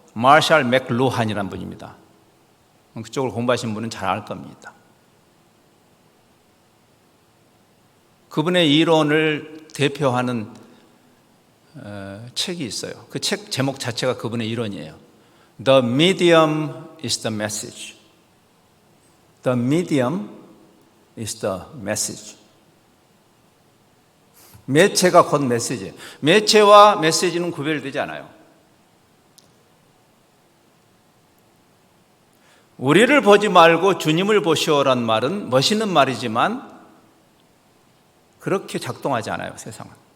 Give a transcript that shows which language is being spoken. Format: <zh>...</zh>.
<ko>마샬 맥루한이라는 분입니다. 그쪽을 공부하신 분은 잘 알 겁니다. 그분의 이론을 대표하는 책이 있어요. 그 책 제목 자체가 그분의 이론이에요.</ko> <en>The medium is the message. The medium is the message.</en> <ko>매체가 곧 메시지예요. 매체와 메시지는 구별되지 않아요. 우리를 보지 말고 주님을 보시오란 말은 멋있는 말이지만 그렇게 작동하지 않아요, 세상은.</ko>